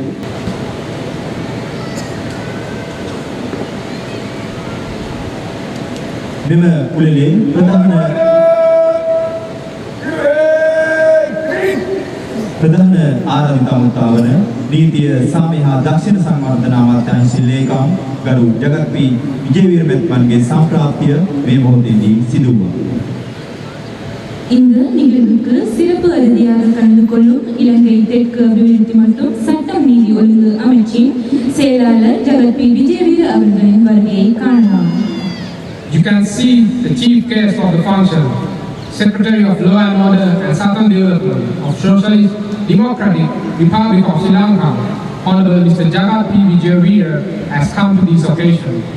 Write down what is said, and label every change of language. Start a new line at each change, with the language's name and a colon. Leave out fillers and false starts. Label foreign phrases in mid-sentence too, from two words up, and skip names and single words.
Sinhala: මෙම කුලලේ ප්‍රධාන ආරාධිත වන නීතිය සාමය හා දක්ෂිණ සංවර්ධන අමාත්‍යාංශ ලේකම් ගරු ජගත්ති විජේවීර මැතිතුමන්ගේ සම්ප්‍රාප්තිය මේ මොහොතේදී සිදු වුණා.
Tamil: இந்த நிகழ்வுக்கு சிறப்பு விருந்தினராக கலந்து கொள்ளும் இலங்கை தெற்கு அபிவிருத்தி மற்றும் சட்டம் நீதி ஒழுங்கு அமைச்சின் செயலாளர் ஜகத் விஜயவீர அவர்களின் வருகையை காணலாம்.
English: You can see the chief guest of the function, Secretary of Law and Order and Southern Development of Socialist Democratic Republic of Sri Lanka, Honorable Mr. Jagat P. Vijayveera, has come to this occasion.